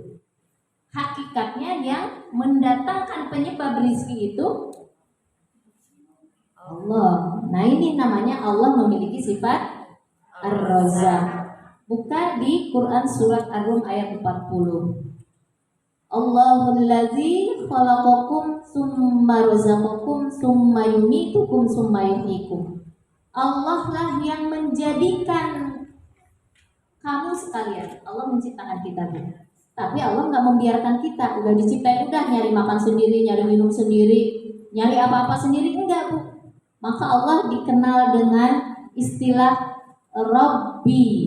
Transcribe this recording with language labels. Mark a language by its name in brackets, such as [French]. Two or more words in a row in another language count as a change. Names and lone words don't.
[Indonesian] Hakikatnya yang mendatangkan penyebab rizki itu Allah. Nah ini namanya Allah memiliki sifat Ar-Razzaq. Buka di Quran surat Ar-Rum ayat 40. [Arabic] الله الذي خلقكم ثم رزقكم ثم يميتكم ثم يحييكم. [Indonesian] Allah lah yang menjadikan kamu sekalian. Allah menciptakan kita, Bu. Tapi Allah nggak membiarkan kita udah diciptain udah nyari makan sendiri, nyari minum sendiri, nyari apa-apa sendiri, enggak, Bu. Maka Allah dikenal dengan istilah Rabbi.